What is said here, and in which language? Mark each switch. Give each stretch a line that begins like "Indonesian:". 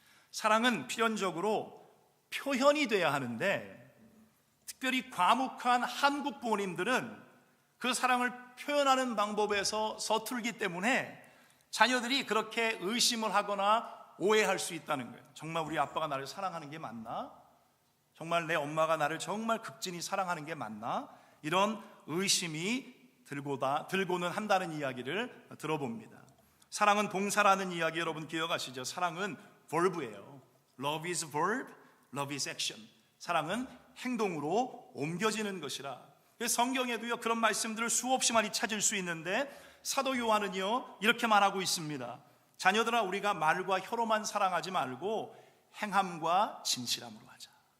Korean: 사랑은 필연적으로 표현이 돼야 하는데 특별히 과묵한 한국 부모님들은 그 사랑을 표현하는 방법에서 서툴기 때문에 자녀들이 그렇게 의심을 하거나 오해할 수 있다는 거예요. 정말 우리 아빠가 나를 사랑하는 게 맞나? 정말 내 엄마가 나를 정말 극진히 사랑하는 게 맞나? 이런 의심이 들고는 한다는 이야기를 들어봅니다. 사랑은 동사라는 이야기 여러분 기억하시죠? 사랑은 verb예요.
English: Love is verb, love is action.
Korean: 사랑은 행동으로 옮겨지는 것이라. 성경에도요 그런 말씀들을 수없이 많이 찾을 수 있는데 사도 요한은요 이렇게 말하고 있습니다. 자녀들아, 우리가 말과 혀로만 사랑하지 말고 행함과 진실함으로 하자.